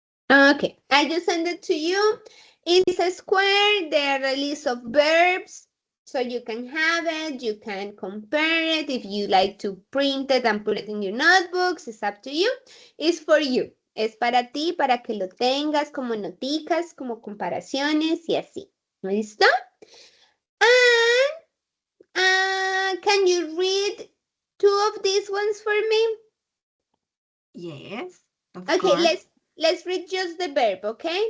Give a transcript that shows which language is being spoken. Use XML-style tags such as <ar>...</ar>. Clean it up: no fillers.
<en>Okay, I just sent it to you. It's a square. There are a list of verbs, so you can have it. You can compare it. If you like to print it and put it in your notebooks, it's up to you. It's for you.</en> <es>Es para ti, para que lo tengas como noticas, como comparaciones y así. ¿Listo?</es> <en>And can you read 2 of these ones for me? Yes, of Okay, course. let's read just the verb, okay?</en>